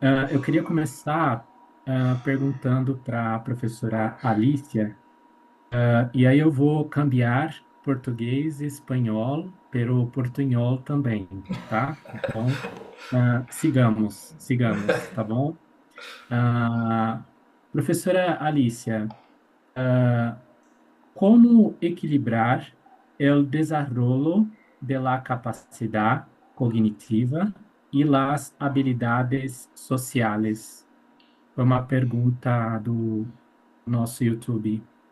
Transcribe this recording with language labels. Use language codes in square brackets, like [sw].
[pt] Eu queria começar perguntando para a professora Alicia, e aí eu vou cambiar português e espanhol pelo portunhol também, tá? Então, sigamos, tá bom? [es] Ah, professora Alicia, ¿cómo equilibrar el desarrollo de la capacidad cognitiva y las habilidades sociales? [pt] Foi uma pergunta do nosso YouTube.